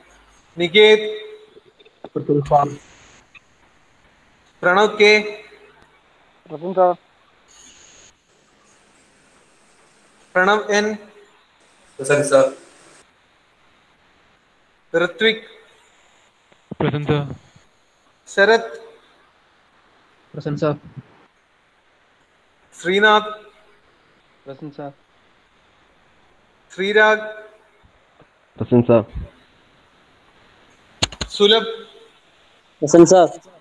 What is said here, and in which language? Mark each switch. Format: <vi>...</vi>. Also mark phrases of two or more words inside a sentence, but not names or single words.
<en>Niket. Pranav K. Present, sir. Pranav N. Present, sir. Ritvik. Present, sir. Sarath, Present, sir. Srinath, Present, sir. Srirag, Present, sir. Sulabh, Present, sir.</en>